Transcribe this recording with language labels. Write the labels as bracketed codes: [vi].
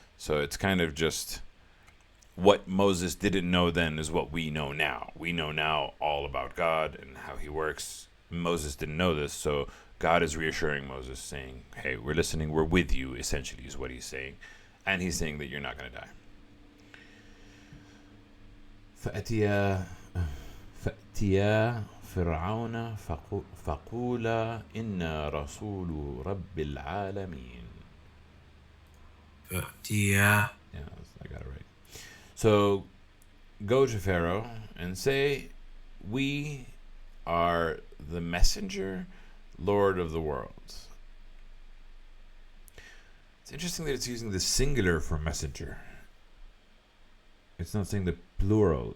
[en] So it's kind of just what Moses didn't know then is what we know now. We know now all about God and how he works. Moses didn't know this. So God is reassuring Moses, saying, hey, we're listening. We're with you, essentially, is what he's saying. And he's saying that you're not going to die. [ar] فأتيا فرعون فقولا إنا رسول رب العالمين. فأتيا. [en] Yeah, I got it right. So go to Pharaoh and say, we are the messenger, Lord of the worlds. It's interesting that it's using the singular for messenger. It's not saying the plural.